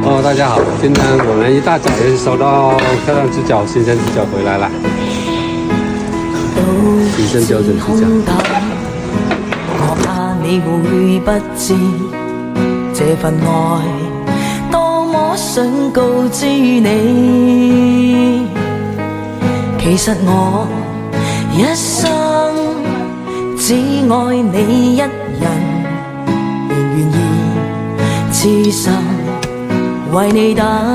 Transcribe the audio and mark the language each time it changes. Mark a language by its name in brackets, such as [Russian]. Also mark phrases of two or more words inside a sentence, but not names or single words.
[Chinese] 大家好，今天我们一大早就收到漂亮猪脚、新鲜猪脚回来了，新鲜标准猪腳。我怕你會不知這份愛多麼想告知你，其實我一生只愛你一人，仍願意痴心為你等，